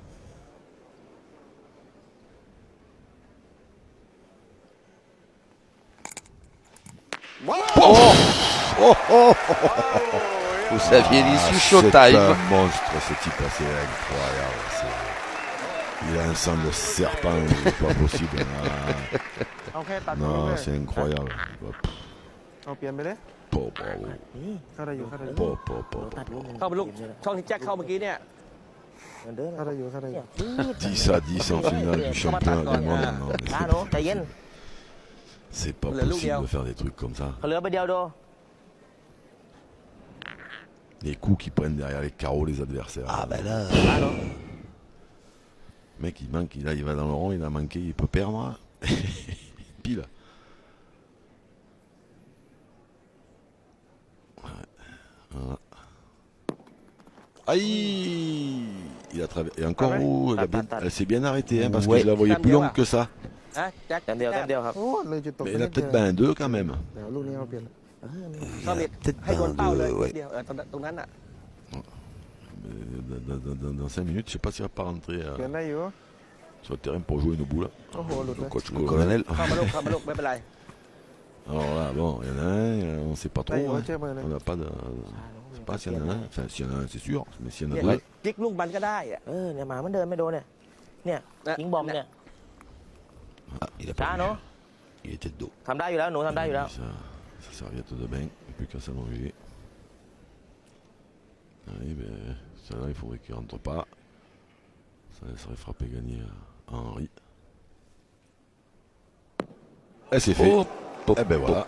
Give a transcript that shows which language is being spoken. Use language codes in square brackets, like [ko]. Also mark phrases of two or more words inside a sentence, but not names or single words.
[fr] Vous aviez dit Suchot C'est time. un monstre ce type, c'est incroyable. Il a un sang de serpent, c'est pas possible. [th] เอาแค่ตัดตรงนี้ [fr] Non, [th] เลย [fr] c'est incroyable. [th] เอาเปลี่ยนไปเลย [fr] Bravo. [th] เข้าได้อยู่เข้าได้อยู่ เข้าไปลูก ช่องที่แจ็คเข้าเมื่อกี้เนี่ย เข้าได้อยู่เข้าได้อยู่ [fr] 10 à 10 en finale du championnat du monde. Non, mais [th] ช้าหนูใจเย็น [fr] c'est pas Le loup possible bien. de faire des trucs comme ça. [th] เขาเหลือไปเดียวดู [fr] Les coups qui prennent derrière les carreaux les adversaires. Ah ben là, [th] ช้าหนู [fr] Le mec il manque, il va dans le rond, il a manqué, il peut perdre. Pile. Ouais. Voilà. Aïe. Il a traversé. Et encore où elle s'est bien arrêtée, hein, parce Ouais. que je la voyais plus longue que ça. [th] ฮะแจ็ค แต้มเดียวแต้มเดียวครับ โอ้เลยจุดตก [fr] Mais elle a peut-être un 2 quand même. [th] เดี๋ยวลูกนี้เอาเปลี่ยน เข้าบิด [fr] peut-être [th] ให้โดนเป้าเลย [fr] ouais. [th] เดียวตรงนั้นอ่ะ [fr] Dans 5 minutes, je sais pas s'il va pas rentrer [th] เปลี่ยนได้อยู่ [fr] sur le terrain pour jouer une boule. [th] โอ้โหหลุดเล [fr] Le [th] ย [fr] coach le colonel. colonel. [th] เข้ามาลูกเข้ามาลูกไม่เป็นไร [fr] Alors là, bon, il y en a un, on ne sait pas [th] ได้อ [fr] trop. [th] ยู่ [fr] Hein. [th] เชื่อมือเลย [fr] On n'a pas de. Je sais pas s'il y en a un. Enfin, s'il y en a un, c'est sûr. Mais s'il y en a [th] เนี่ย [fr] deux. [th] จิกลูกมันก็ได้อะ เออเนี่ยหมามันเดินไม่โดนเนี่ยเนี่ยยิงบอมเนี่ย [fr] Ah, il a [th] ช้า [fr] pas [th] หนู [fr] vu. Il était de dos. [th] ทำได้อยู่แล้วหนูทำได้อยู่แล้ว [fr] Ça serviette de bain. Plus qu'à s'allonger. Allez, ben, celle-là, il faudrait qu'il rentre pas. Ça laisserait frapper gagner à Henri. Et c'est fait. Pop, Eh ben voilà.